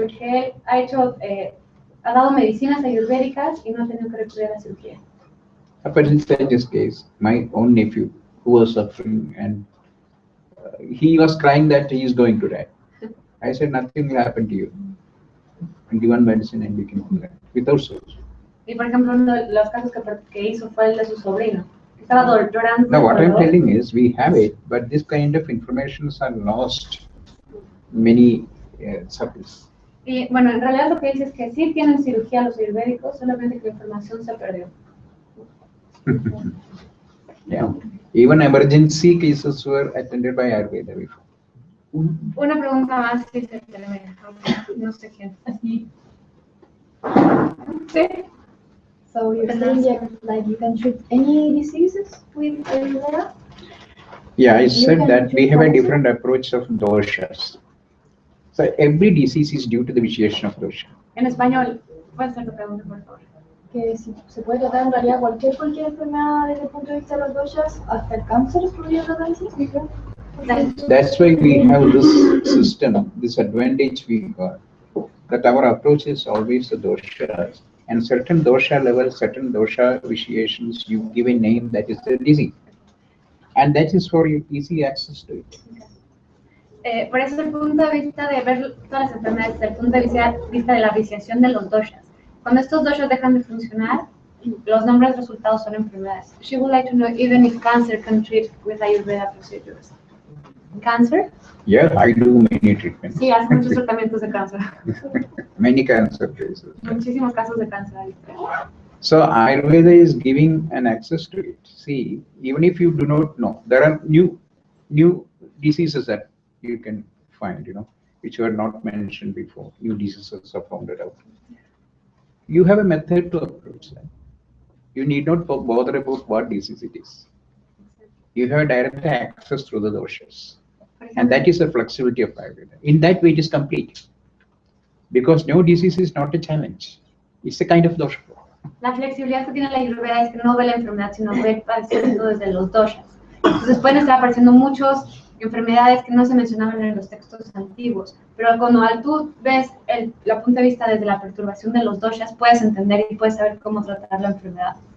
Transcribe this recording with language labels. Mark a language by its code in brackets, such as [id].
[es] porque él ha dado medicinas ayurvédicas y no ha tenido que recurrir a la cirugía. [en] But in this case, my own nephew who was suffering and he was crying that he is going to die. I said, nothing will happen to you. And given medicine and we can do that without surgery. [es] Y por ejemplo, uno de los casos que hizo fue el de su sobrino. Estaba llorando. [en] Now, what I'm telling is, we have it, but this kind of informations are lost many circles. [es] Y bueno, en realidad lo que dice es que sí tienen cirugía los ayurvédicos, solamente que la información se perdió. [en] Yeah. Even emergency cases were attended by Ayurveda before. [es] Una pregunta más si se termina. No sé quién. Así. Sí. [en] So you're saying that like you can treat any diseases with Ayurveda? Yeah, I said that we have a different approach of doshas. So every disease is due to the vitiation of dosha. [es] En español, ¿puedes hacer tu pregunta, por favor? Que si se puede tratar en realidad cualquier enfermedad desde el punto de vista de los doshas, hasta el cáncer podría tratarse. [en] That's why we have this system, this advantage we got, that our approach is always the doshas. And certain dosha levels, certain dosha vitiations, you give a name that is the disease. And that is for you easy access to it. [es] Por eso el punto de vista de ver todas las enfermedades desde el punto de vista de la viciación de los doshas. Cuando estos doshas dejan de funcionar, los nombres resultados son enfermedades. [en] She would like to know even if cancer can treat with Ayurveda procedures. Cancer? Yeah, I do many treatments. [es] Sí, hace muchos tratamientos de cáncer. [en] Many cancer cases. [es] Muchísimos casos de cáncer. [en] So Ayurveda is giving an access to it. See, even if you do not know, there are new diseases that you can find, which were not mentioned before. New diseases are found out. You have a method to approach that. You need not bother about what disease it is. You have direct access through the doshas. And that is the flexibility of Ayurveda. In that way, it is complete. Because no disease is not a challenge. It's a kind of dosha. [es] La flexibilidad que tiene la Ayurveda es que no ve la enfermedad, sino ve el padecimiento desde los doshas. Entonces pueden estar apareciendo muchas enfermedades que no se mencionaban en los textos antiguos, pero cuando tú ves la punto de vista desde la perturbación de los doshas, puedes entender y puedes saber cómo tratar la enfermedad.